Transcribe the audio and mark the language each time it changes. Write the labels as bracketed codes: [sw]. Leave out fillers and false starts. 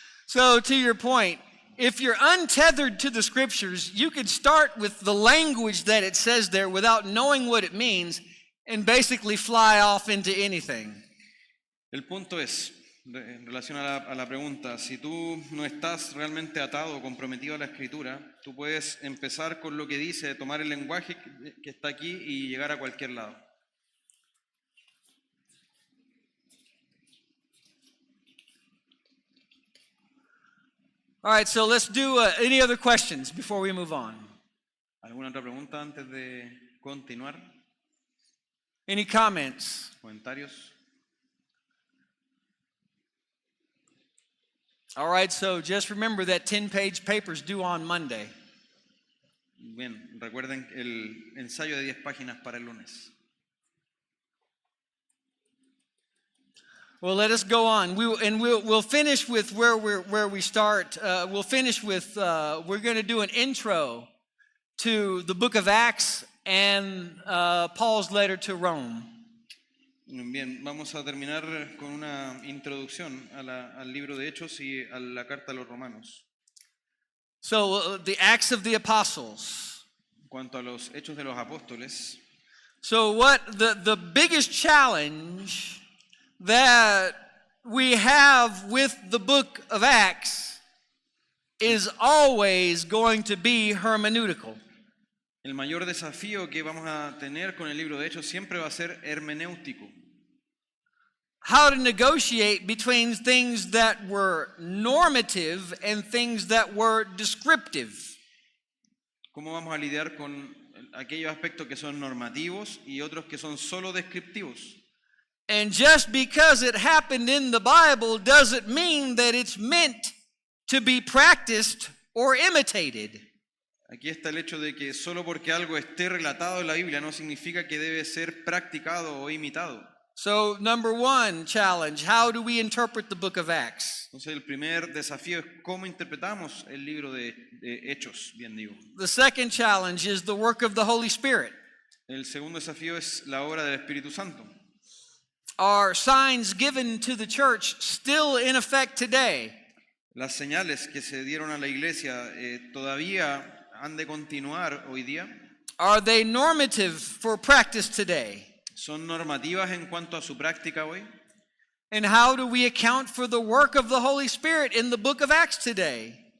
[en] So to your point, if you're untethered to the scriptures, you could start with the language that it says there without knowing what it means and basically fly off into anything. [es] El punto es, en relación a la pregunta, si tú no estás realmente atado o comprometido a la escritura, tú puedes empezar con lo que dice, tomar el lenguaje que está aquí y llegar a cualquier lado. [en] All right, so let's do any other questions before we move on. [es] ¿Alguna otra pregunta antes de continuar? [en] Any comments? [es] ¿Comentarios? [en] All right, so just remember that 10-page paper is due on Monday. [es] Bien, recuerden el ensayo de 10 páginas para el lunes. [en] Well, let us go on. We'll finish with where we start. We'll finish with we're going to do an intro to the book of Acts and Paul's letter to Rome. [es] Bien, vamos a terminar con una introducción al libro de Hechos y a la carta a los romanos. [en] So the Acts of the Apostles. [es] En cuanto a los Hechos de los Apóstoles, [en] So what the biggest challenge that we have with the book of Acts is always going to be hermeneutical. [es] el mayor desafío que vamos a tener con el libro de Hechos siempre va a ser hermenéutico. [en] How to negotiate between things that were normative and things that were descriptive. [es] ¿Cómo vamos a lidiar con aquellos aspectos que son normativos y otros que son solo descriptivos? [en] And just because it happened in the Bible doesn't mean that it's meant to be practiced or imitated. [es] Aquí está el hecho de que solo porque algo esté relatado en la Biblia no significa que debe ser practicado o imitado. [en] So, number one challenge, how do we interpret the book of Acts? [es] Entonces el primer desafío es cómo interpretamos el libro de Hechos, bien digo. [en] The second challenge is the work of the Holy Spirit. [es] El segundo desafío es la obra del Espíritu Santo. [en] Are signs given to the church still in effect today? [es] Las señales que se dieron a la iglesia todavía han de continuar hoy día. [en] Are they normative for practice today? [es] ¿Son normativas en cuanto a su práctica hoy? [en] And how do we account for the work of the Holy Spirit in the book of Acts today?